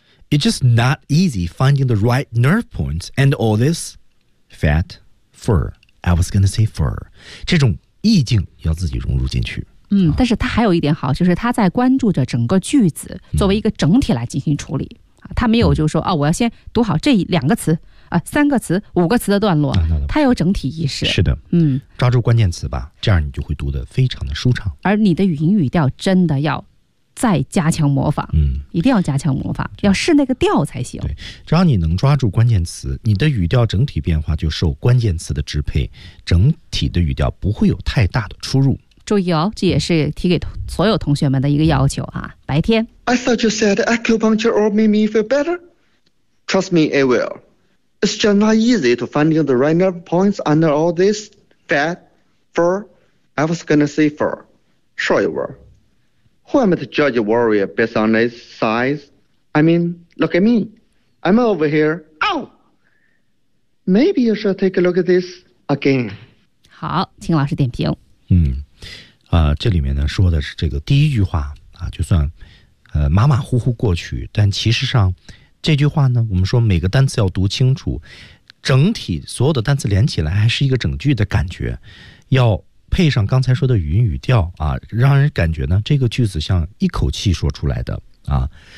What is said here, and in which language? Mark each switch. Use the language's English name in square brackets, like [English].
[English] It's just not easy finding the right nerve points and all this fat fur. I was gonna say fur. [Chinese] 这种意境要自己融入进去。但是他还有一点好，就是他在关注着整个句子作为一个整体来进行处理，他没有就是说，我要先读好这两个词啊，三个词五个词的段落，它有整体意识。是的，抓住关键词吧，这样你就会读得非常的舒畅，而你的语音语调真的要再加强模仿，一定要加强模仿，要试那个调才行。对，只要你能抓住关键词，你的语调整体变化就受关键词的支配，整体的语调不会有太大的出入。注意哦，这也是提给所有同学们的一个要求啊。白天 [English] I thought you said acupuncture or made me feel better. Trust me, it will. It's just not easy to finding the right nerve points under all this fat, fur. I was gonna say fur. Sure you were. Who am I to judge a warrior based on his size? I mean, look at me. I'm over here. Ow! Maybe you should take a look at this again. [Chinese] 好，请老师点评。这里面呢说的是这个第一句话啊，就算马马虎虎过去，但其实上。这句话呢，我们说每个单词要读清楚，整体所有的单词连起来还是一个整句的感觉，要配上刚才说的语音语调啊，让人感觉呢这个句子像一口气说出来的啊。